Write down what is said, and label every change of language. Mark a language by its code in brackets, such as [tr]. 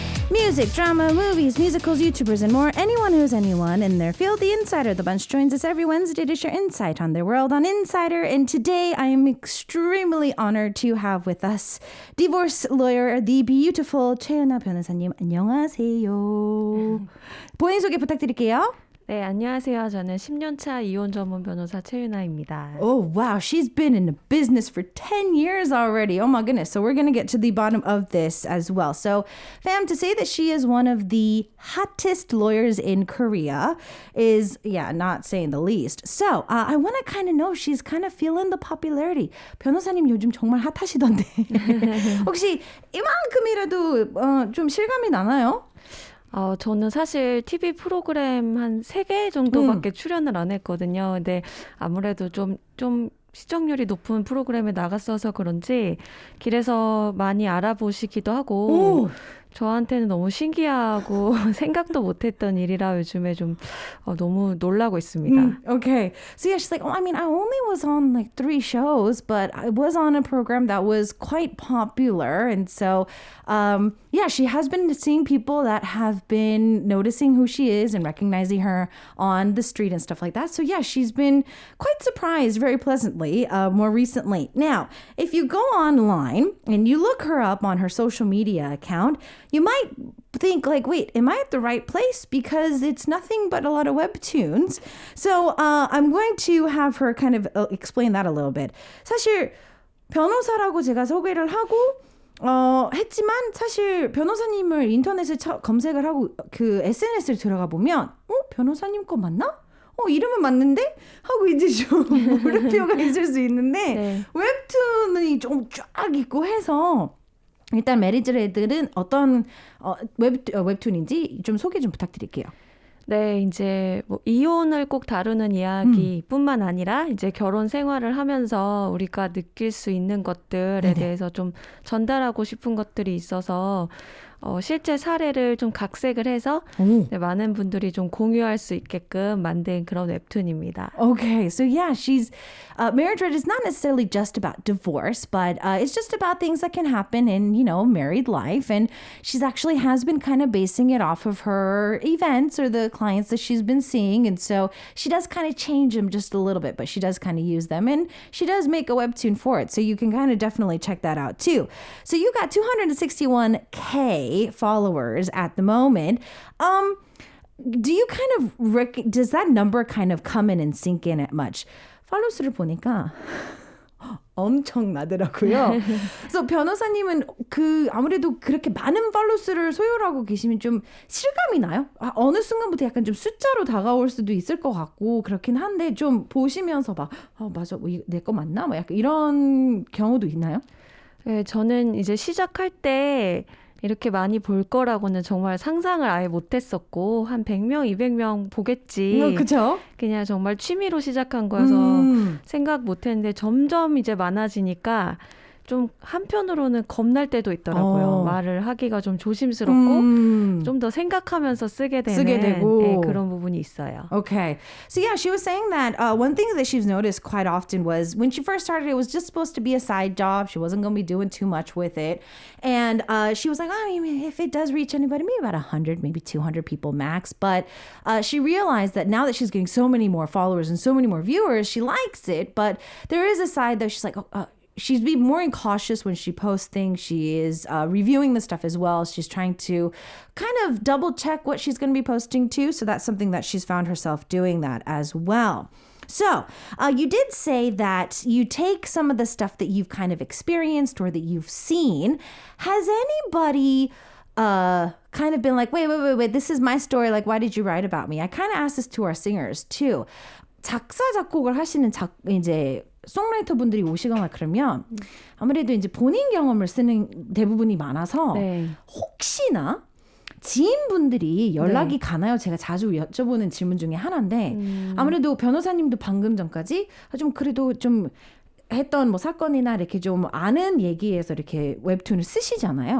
[en] Music, drama, movies, musicals, YouTubers, and more. Anyone who's anyone in their field. The Insider. The Bunch joins us every Wednesday to share insight on their world on Insider. And today I am extremely honored to have with us divorce lawyer, the beautiful 최은하 변호사님. [ko] 안녕하세요. 본인 소개 부탁드릴게요. 네, 안녕하세요. 저는 10년차 이혼 전문 변호사 최윤아입니다. [en] Oh, wow. She's been in the business for 10 years already. Oh, my goodness. So we're going to get to the bottom of this as well. So, fam, to say that she is one of the hottest lawyers in Korea is, not saying the least. So, I want to kind of know, she's kind of feeling the popularity. [ko] 변호사님 요즘 정말 핫하시던데. 혹시 이만큼이라도 좀 실감이 나나요? 저는 사실 TV 프로그램 한 3개 정도밖에 출연을 안 했거든요. 근데 아무래도 좀 시청률이 높은 프로그램에 나갔어서 그런지 길에서 많이 알아보시기도 하고 저한테는 너무 신기하고 생각도 못했던 일이라 요즘에 좀 너무 놀라고 있습니다. [en] Okay. So yeah, she's like, I only was on like 3 shows, but I was on a program that was quite popular. And so, she has been seeing people that have been noticing who she is and recognizing her on the street and stuff like that. So yeah, she's been quite surprised very pleasantly more recently. Now, if you go online and you look her up on her social media account, you might think like, wait, am I at the right place? Because it's nothing but a lot of webtoons. So I'm going to have her kind of explain that a little bit. [ko] 사실 변호사라고 제가 소개를 하고 했지만 사실 변호사님을 인터넷에 검색을 하고 그 SNS를 들어가 보면 변호사님 거 맞나? 이름은 맞는데? 하고 이제 좀 물음표가 있을 수 있는데 네. 웹툰이 좀 쫙 있고 해서 일단 메리즈레드는 어떤 웹툰인지 좀 소개 좀 부탁드릴게요. 네, 이제 뭐 이혼을 꼭 다루는 이야기뿐만 아니라 이제 결혼 생활을 하면서 우리가 느낄 수 있는 것들에 네네. 대해서 좀 전달하고 싶은 것들이 있어서 실제 사례를 좀 각색을 해서 네, 많은 분들이 좀 공유할 수 있게끔 만든 그런 웹툰입니다. [en] Okay, so yeah, she's Marriage Red is not necessarily just about divorce, but it's just about things that can happen in, married life. And she's actually has been kind of basing it off of her events or the clients that she's been seeing. And so she does kind of change them just a little bit, but she does kind of use them. And she does make a webtoon for it. So you can kind of definitely check that out too. So you got 261K followers at the moment. Do you kind of does that number kind of come in and sink in at much? [ko] 팔로우 수를 보니까 엄청나더라고요. 그래서 변호사님은 아무래도 그렇게 많은 팔로우 수를 소유하고 계시면 좀 실감이 나요? 어느 순간부터 약간 좀 숫자로 다가올 수도 있을 것 같고 그렇긴 한데 좀 보시면서 맞아, 내 거 맞나? 약간 이런 경우도 있나요? 네, 저는 이제 시작할 때 이렇게 많이 볼 거라고는 정말 상상을 아예 못했었고 한 100명, 200명 보겠지. 그렇죠. 그냥 정말 취미로 시작한 거여서 생각 못했는데 점점 이제 많아지니까 좀 한편으로는 겁날 때도 있더라고요. 말을 하기가 좀 조심스럽고 좀 더 생각하면서 쓰게 되고. 네, 그런 부분이 있어요. [en] Okay. So yeah, she was saying that one thing that she's noticed quite often was when she first started, it was just supposed to be a side job. She wasn't going to be doing too much with it. And she was like, if it does reach anybody, maybe about 100, maybe 200 people max. But she realized that now that she's getting so many more followers and so many more viewers, she likes it. But there is a side that she's like, she's being more cautious when she posts things. She is reviewing the stuff as well. She's trying to kind of double check what she's going to be posting too. So that's something that she's found herself doing that as well. So you did say that you take some of the stuff that you've kind of experienced or that you've seen. Has anybody kind of been like, wait, this is my story. Like, why did you write about me? I kind of asked this to our singers too. [ko] 작사, 작곡을 하시는 이제 송라이터 분들이 오시거나 그러면 아무래도 이제 본인 경험을 쓰는 대부분이 많아서 혹시나 지인분들이 연락이 가나요? 제가 자주 여쭤보는 질문 중에 하나인데 아무래도 변호사님도 방금 전까지 좀 그래도 좀 했던 뭐 사건이나 이렇게 좀 아는 얘기에서 이렇게 웹툰을 쓰시잖아요.